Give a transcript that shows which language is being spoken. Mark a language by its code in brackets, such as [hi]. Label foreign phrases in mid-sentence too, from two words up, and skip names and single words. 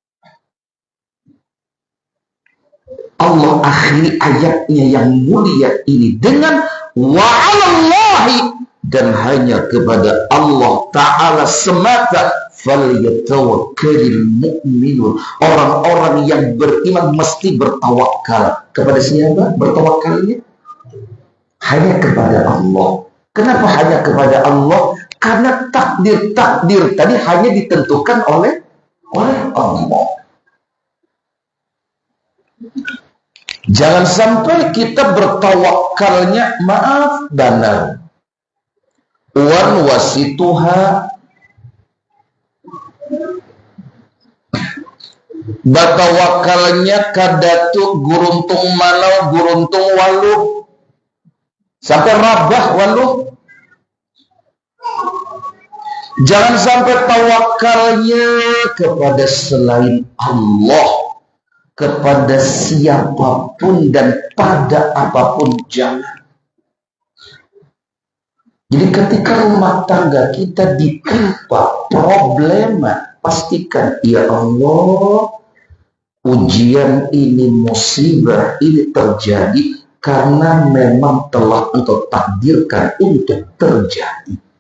[id] Allah akhiri ayatnya yang mulia ini dengan [ar] wa 'alallahi, [id] dan hanya kepada Allah Ta'ala semata [ar] falyatawakkalul mu'minun, [id] orang-orang yang beriman mesti bertawakal. Kepada siapa bertawakalnya? Hanya kepada Allah. Kenapa hanya kepada Allah? Karena takdir-takdir tadi hanya ditentukan oleh Allah. [bjn] Jangan sampai kita bertawakalnya, maaf benar, wan wasituha, batawakalnya kadatu guruntung manau guruntung waluh sampai rabah waluh. [id] Jangan sampai tawakalnya kepada selain Allah, kepada siapapun dan pada apapun, jangan. Jadi ketika rumah tangga kita ditimpa problema, pastikan, [ar] ya Allah, [id] ujian ini, musibah ini terjadi karena memang telah Engkau takdirkan untuk terjadi.